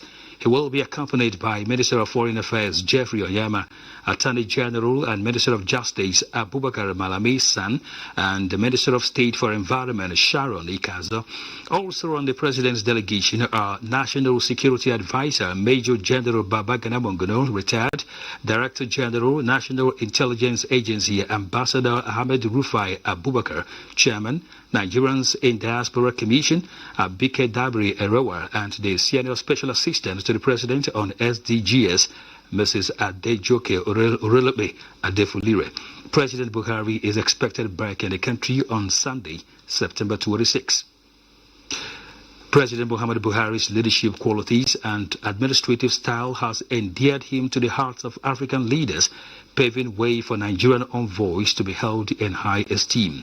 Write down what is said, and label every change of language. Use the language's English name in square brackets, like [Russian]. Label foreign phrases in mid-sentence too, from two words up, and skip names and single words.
[English] He will be accompanied by Minister of Foreign Affairs Jeffrey Onyema, Attorney General and Minister of Justice Abubakar Malami San, and the Minister of State for Environment Sharon Ikazo. Also on the President's delegation are National Security Advisor Major General Babagana Mongono, retired, Director General, National Intelligence Agency Ambassador Ahmed Rufai Abubakar, Chairman, Nigerians in Diaspora Commission, Abike Dabri Erowa, and the Senior Special Assistant to the President on SDGs, Mrs. Adejoke Orelebe Adefulire. President Buhari is expected back in the country on Sunday, September 26. President Muhammadu Buhari's leadership qualities and administrative style has endeared him to the hearts of African leaders, paving way for Nigerian envoys to be held in high esteem.